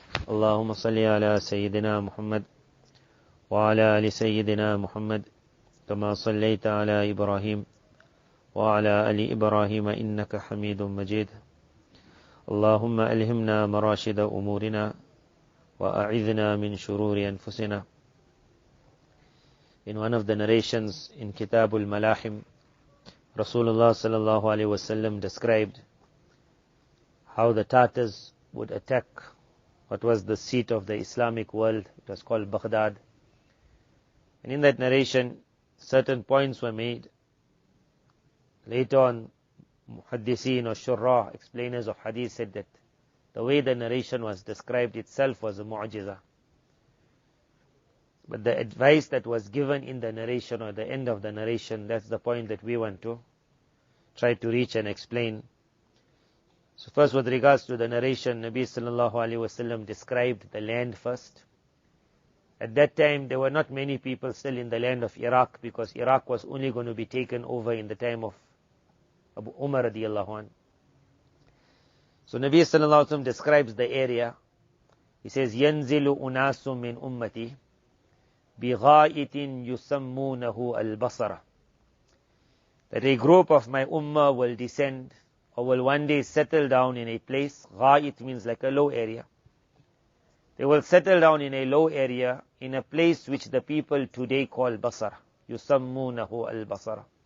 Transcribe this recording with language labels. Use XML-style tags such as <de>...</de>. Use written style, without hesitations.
<ar>اللهم صل على سيدنا محمد وعلى آل سيدنا محمد كما صليت على إبراهيم وعلى آل إبراهيم إنك حميد مجيد اللهم ألهمنا مراشد أمورنا وأعذنا من شرور أنفسنا.</ar> <en>In one of the narrations in Kitabul Malahim, Rasulullah sallallahu alaihi wasallam described how the Tatars would attack what was the seat of the Islamic world. It was called Baghdad. And in that narration, certain points were made. Later on, Muhaddiseen or Shurrah, explainers of Hadith, said that the way the narration was described itself was a mu'jiza. But the advice that was given in the narration or the end of the narration, that's the point that we want to try to reach and explain. So first, with regards to the narration, Nabi sallallahu alaihi wasallam described the land first. At that time, there were not many people still in the land of Iraq, because Iraq was only going to be taken over in the time of Abu Umar radiallahu anh. So Nabi sallallahu alaihi wasallam describes the area. He says,</en> <ar>يَنْزِلُ أُنَاسٌ مِّنْ أُمَّتِي بِغَائِتٍ يُسَمُّونَهُ الْبَصَرَ.</ar> <en>That a group of my ummah will descend or will one day settle down in a place. Gha'it means like a low area. They will settle down in a low area, in a place which the people today call Basra.</en> <ar>يُسَمُّونَهُ الْبَصَرَ.</ar>